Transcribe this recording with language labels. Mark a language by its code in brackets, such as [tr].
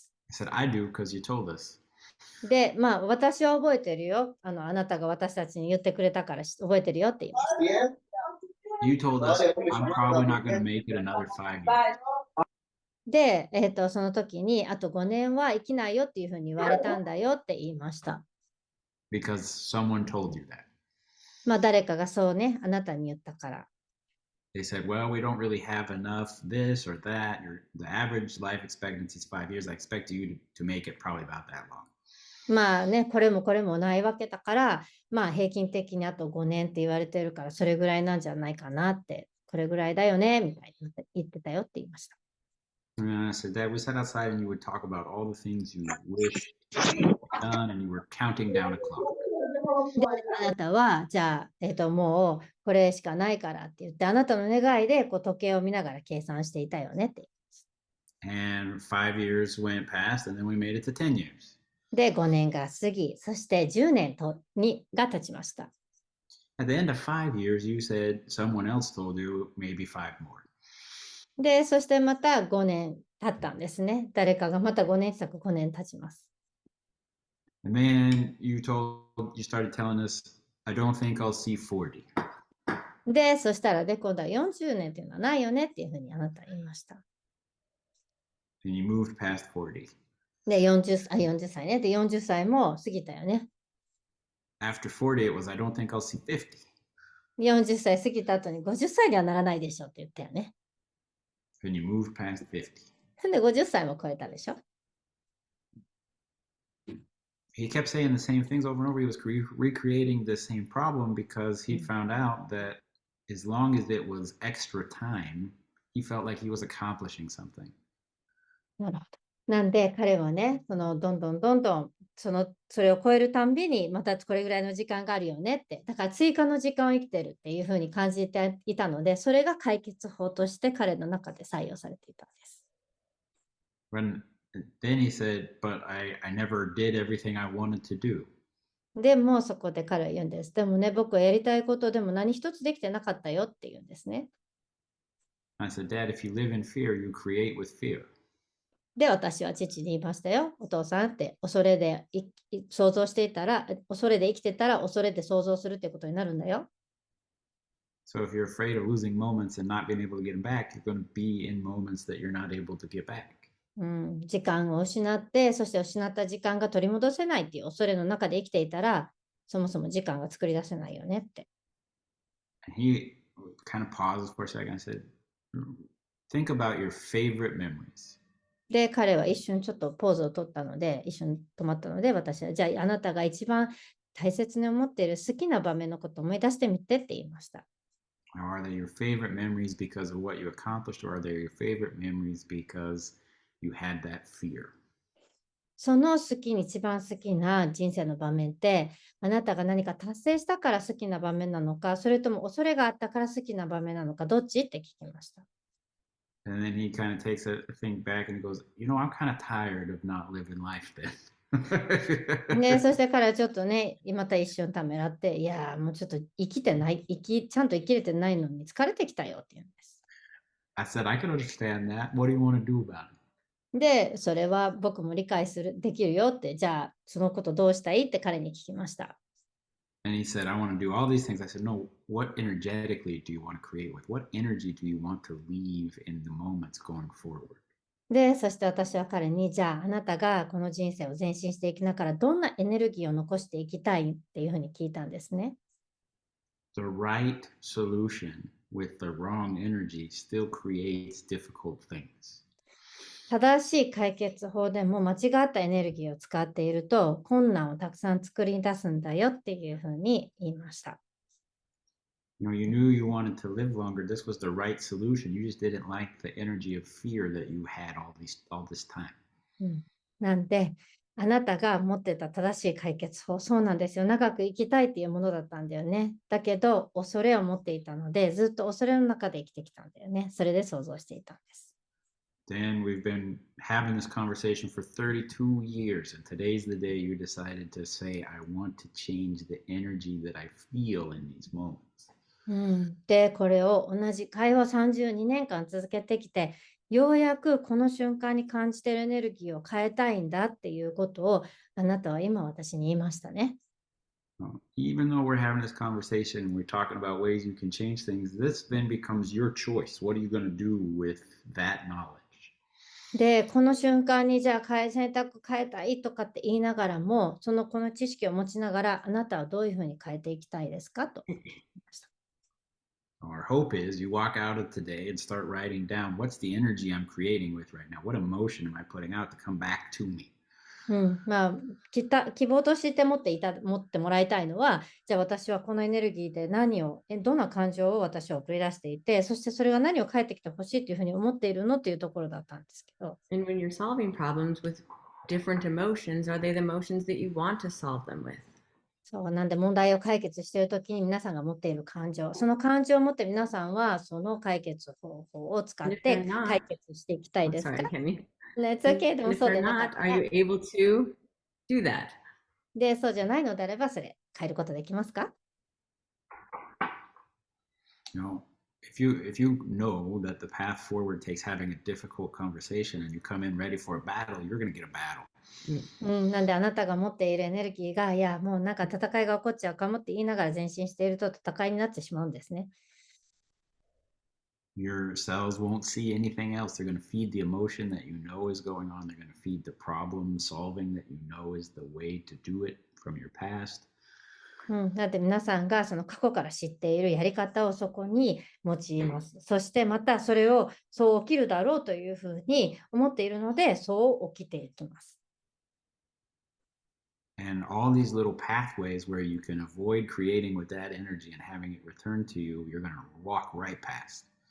[en] I said, "I do because you told us." [ja] で、まあ私は覚えてるよ。あなたが私たちに言ってくれたから覚えてるよって言いました。 [en] You told us I'm probably not going to make it another 5 years. [ja] で、その時に、あと5年は生きないよっていうふうに言われたんだよって言いました。 [en] Because someone told you that. [ja] まあ誰かがそうね、あなたに言ったから。 [en] They said, "Well, we don't really have enough this or that. The average life expectancy is 5 years. I expect you to make it probably about that long." [ja] まあね、これもこれもないわけだから、まあ平均的にあと5年って言われてるから、それぐらいなんじゃないかなって、これぐらいだよね、みたいに言ってたよって言いました。 [en] And I said, "Dad, we sat outside and you would talk about all the things you wished you had done, and you were counting down a clock." [ja] で、あなたは、じゃあ、もうこれしかないからって言って、あなたの願いで時計を見ながら計算していたよねって。 [en] And 5 years went past, and then we made it to 10 years. [ja] で、5年が過ぎ、そして10年が経ちました。 [en] At the end of 5 years, you said someone else told you maybe 5 more. [ja] で、そしてまた5年経ったんですね。誰かがまた5年近く5年経ちます。 [en] And then you started telling us, "I don't think I'll see 40." [ja] で、そしたらで、今度は40年っていうのはないよねっていうふうにあなたは言いました。 [en] And you moved past 40. [ja] で、40歳ね。で、40歳も過ぎたよね。 [en] After 40, it was, "I don't think I'll see 50." [ja] 40歳過ぎた後に50歳にはならないでしょって言ったよね。 [en] And you moved past 50. [ja] で、50歳も超えたでしょ。 [en] He kept saying the same things over and over. He was recreating the same problem because he found out that as long as it was extra time, he felt like he was accomplishing something. [ja] なるほど。なんで彼はね、どんどんどんどんそれを超えるたんびにまたこれぐらいの時間があるよねって、だから追加の時間を生きてるっていうふうに感じていたので、それが解決法として彼の中で採用されていたんです。 [en] Then he said, "But I never did everything I wanted to do." [ja] でもそこで彼は言うんです。でもね、僕はやりたいことでも何一つできてなかったよって言うんですね。 [en] I said, "Dad, if you live in fear, you create with fear." [ja] で、私は父に言いましたよ。お父さんって、恐れで想像していたら、恐れで生きてたら、恐れで想像するってことになるんだよ。 [en] So if you're afraid of losing moments and not being able to get them back, you're going to be in moments that you're not able to get back. [ja] 時間を失って、そして失った時間が取り戻せないっていう恐れの中で生きていたら、そもそも時間が作り出せないよねって。 [en] And he kind of pauses for a second and said, think about your favorite memories. [ja] で、彼は一瞬ちょっとポーズを取ったので、一瞬止まったので、私は、じゃああなたが一番大切に思っている好きな場面のことを思い出してみてって言いました。 [en] Or are they your favorite memories because of what you accomplished, or are they your favorite memories because you had that fear? [ja] その一番好きな人生の場面って、あなたが何か達成したから好きな場面なのか、それとも恐れがあったから好きな場面なのか、どっちって聞きました。 [en] And then he kind of takes a think back and he goes, I'm kind of tired of not living life then. [ja] ね、そして彼はちょっとね、また一瞬ためらって、いやもうちょっと生きてない、ちゃんと生きれてないのに疲れてきたよって言うんです。 [en] I said, I can understand that. What do you want to do about it? [ja] で、それは僕も理解できるよって、じゃあそのことどうしたいって彼に聞きました。 [en] And he said, I want to do all these things. I said, no, what energetically do you want to create with? What energy do you want to leave in the moments going forward? [ja] で、そして私は彼に、じゃああなたがこの人生を前進していきながら、どんなエネルギーを残していきたいっていうふうに聞いたんですね。 [en] The right solution with the wrong energy still creates difficult things. [ja] 正しい解決法でも間違ったエネルギーを使っていると困難をたくさん作り出すんだよっていうふうに言いました。 [en] You knew you wanted to live longer. This was the right solution. You just didn't like the energy of fear that you had all this time. [ja] なんで、あなたが持ってた正しい解決法、そうなんですよ。長く生きたいっていうものだったんだよね。だけど、恐れを持っていたので、ずっと恐れの中で生きてきたんだよね。それで想像していたんです。 [en] Dan, we've been having this conversation for 32 years, and today's the day you decided to say, I want to change the energy that I feel in these moments. [ja] で、これを同じ会話を32年間続けてきて、ようやくこの瞬間に感じているエネルギーを変えたいんだっていうことをあなたは今私に言いましたね。 [en] Even though we're having this conversation and we're talking about ways you can change things, this then becomes your choice. What are you going to do with that knowledge? [ja] で、この瞬間にじゃあ選択変えたいとかって言いながらも、この知識を持ちながら、あなたはどういうふうに変えていきたいですかと言いました。 [en] Our hope is you walk out of today and start writing down what's the energy I'm creating with right now? What emotion am I putting out to come back to me? [ja] 希望として持ってもらいたいのは、じゃあ私はこのエネルギーでどんな感情を私は送り出していて、そしてそれが何を返ってきてほしいというふうに思っているのというところだったんですけど。 [en] And when you're solving problems with different emotions, are they the emotions that you want to solve them with? [ja] そうなんで問題を解決しているときに皆さんが持っている感情、その感情を持って皆さんはその解決方法を使って解決していきたいですか？ [en] Sorry, Kenny. It's okay, [ja] でも [en] And if [ja] そう [en] they're [ja] でなかっ [en] not, [ja] た [en] are [ja] ら。 [en] you able to do that? [ja] で、そうじゃないのであれば、それ変えることできますか？ [en] If you know that the path forward takes having a difficult conversation and you come in ready for a battle, you're going to get a battle. [ja] なんであなたが持っているエネルギーが、いや、もうなんか戦いが起こっちゃうかもって言いながら前進していると戦いになってしまうんですね。 [en] Your cells won't see anything else. They're going to feed the emotion that you know is going on. They're going to feed the problem solving that you know is the way to do it from your past. [ja] だって皆さんがその過去から知っているやり方をそこに用います。そしてまたそれをそう起きるだろうというふうに思っているので、そう起きていきます。 [en] And all these little pathways where you can avoid creating with that energy and having it return to you, you're going to walk right past.